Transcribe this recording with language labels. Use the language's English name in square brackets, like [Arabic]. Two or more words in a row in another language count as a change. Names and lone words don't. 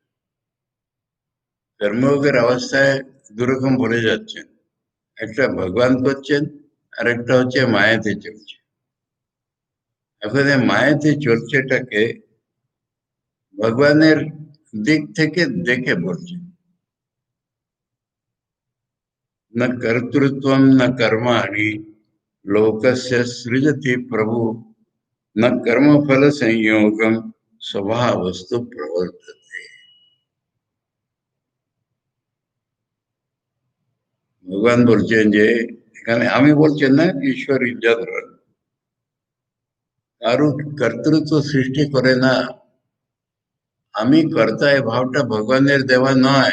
[Bangla] কর্মযোগের অবস্থায় দুরকম বলে যাচ্ছেন, একটা ভগবান করছেন, আর একটা হচ্ছে মায়াতে চলছে। এখন এই মায়াতে চলছেটাকে ভগবানের দিক থেকে দেখে বলছেন, [Sanskrit] न कर्तृत्वं न कर्माणि लोकस्य सृजति प्रभु, न कर्मफल संयोगम स्वभावस्तु प्रवर्तते। [Bangla] ভগবান বলছেন যে এখানে আমি বলছেন না, ঈশ্বর ইজ্জত কারো কর্তৃত্ব সৃষ্টি করে না। আমি কর্তা এ ভাবটা ভগবানের দেওয়া নয়।